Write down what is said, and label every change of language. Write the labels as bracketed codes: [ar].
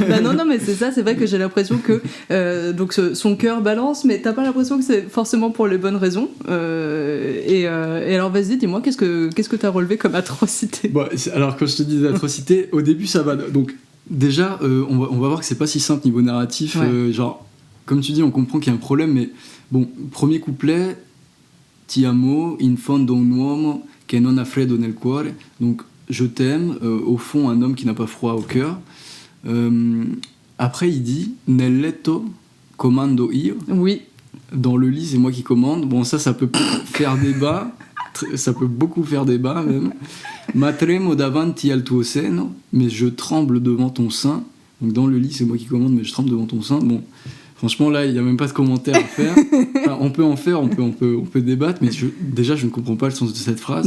[fr] Non, mais c'est ça, c'est vrai que j'ai l'impression que donc son cœur balance, mais t'as pas l'impression que c'est forcément pour les bonnes raisons. Et alors, vas-y, dis-moi, qu'est-ce que t'as relevé comme atrocité ? Alors, quand je te dis des atrocités, au début, ça va. Donc, déjà, on va voir que c'est pas si simple niveau narratif. Genre, comme tu dis, on comprend qu'il y a un problème, mais. Bon, premier couplet, [it] Ti amo in fondo un uomo che non ha freddo nel cuore. [fr] Donc, je t'aime, au fond, un homme qui n'a pas froid au cœur. Après, il dit [it] nel letto comando io. [fr] Oui. Dans le lit, c'est moi qui commande. Bon, ça peut faire débat. Ça peut beaucoup faire débat, même. [it] Ma tremo davanti al tuo seno. [fr] Mais je tremble devant ton sein. Donc, dans le lit, c'est moi qui commande, mais je tremble devant ton sein. Bon. Franchement, là, il n'y a même pas de commentaire à faire. Enfin, on peut en faire, on peut débattre, mais déjà, je ne comprends pas le sens de cette phrase.